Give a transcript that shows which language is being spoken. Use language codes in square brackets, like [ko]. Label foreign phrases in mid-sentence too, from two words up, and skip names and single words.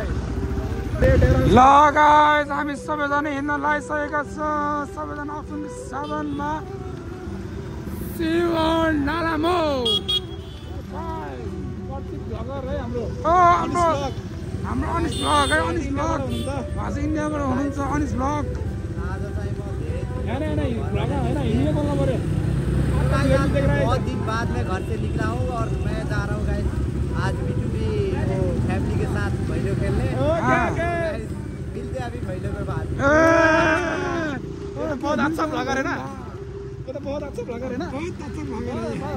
[ne] ल गाइस हामी सबैजना हिँड्न लागिसकेका छौँ, सबैजना आफ्नो साधनमा। [en] see you on Nalamukh. [ne] हाम्रो अनिस ब्लग है, अनिस ब्लग उहाँ चाहिँ इन्डियाबाट हुनुहुन्छ। अनिस ब्लग [hi] बहुत दिन बाद मैं घर से निकला हूँ और मैं जा रहा हूँ गाइस आज B2B फैमिली के साथ भैलो खेलने। मिलते अभी भैलो के बाद। बहुत अच्छा ब्लॉगर है ना, वो तो बहुत अच्छा ब्लॉगर है ना, बहुत अच्छा ब्लॉगर है।